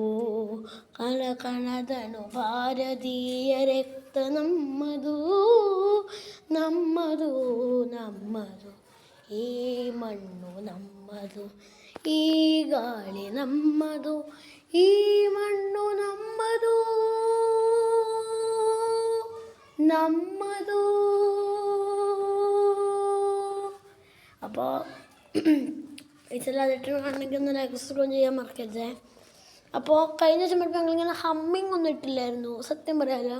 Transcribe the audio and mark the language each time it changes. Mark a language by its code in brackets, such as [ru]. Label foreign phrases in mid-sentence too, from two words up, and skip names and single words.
[kn] ಕಣಕಣದನು ಭಾರತೀಯ ರಕ್ತ ನಮ್ಮದು, ನಮ್ಮದು ನಮ್ಮದು. ಈ ಮಣ್ಣು ನಮ್ಮದು, ಈ ಗಾಳಿ ನಮ್ಮದು, ಈ ಮಣ್ಣು ನಮ್ಮದು, നമ്മതു. [ml] അപ്പോൾ ഇതെല്ലാവരും ആണെങ്കിൽ ഒന്ന് [en] like subscribe [ml] ചെയ്യാൻ മറക്കരുത്. അപ്പോൾ കഴിഞ്ഞ സമയത്ത് ഞങ്ങളിങ്ങനെ ഹമ്മിങ് ഒന്നും ഇട്ടില്ലായിരുന്നു, സത്യം പറയാമല്ലോ.